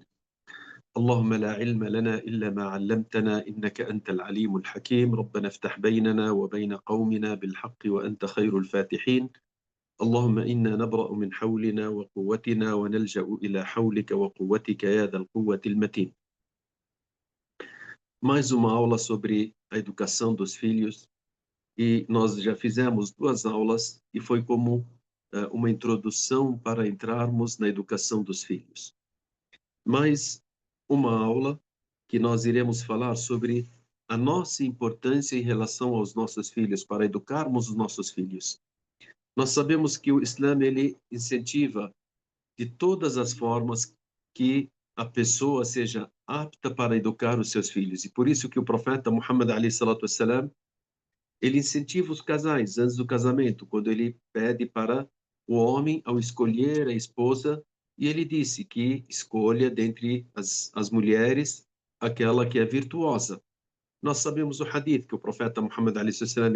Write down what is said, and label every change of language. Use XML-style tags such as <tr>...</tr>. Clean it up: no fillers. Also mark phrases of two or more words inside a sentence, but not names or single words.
<ar>اللهم لا علم لنا إلا ما علمتنا، إنك أنت العليم الحكيم. ربنا افتح بيننا وبين قومنا بالحق وأنت خير الفاتحين. اللهم إنا نبرأ من حولنا وقوتنا ونلجأ إلى حولك وقوتك يا ذا القوة المتين.</ar> <pt>Mais uma aula sobre a educação dos filhos. E nós já fizemos 2 aulas e foi como uma introdução para entrarmos na educação dos filhos. Mais uma aula que nós iremos falar sobre a nossa importância em relação aos nossos filhos, para educarmos os nossos filhos. Nós sabemos que o Islã, ele incentiva de todas as formas que a pessoa seja apta para educar os seus filhos. E por isso que o profeta Muhammad</pt> <ar>عليه الصلاة والسلام,</ar> <pt>ele incentiva os casais antes do casamento, quando ele pede para o homem, ao escolher a esposa, e ele disse que escolha dentre as mulheres aquela que é virtuosa. Nós sabemos o hadith que o profeta Muhammad a.s.</pt>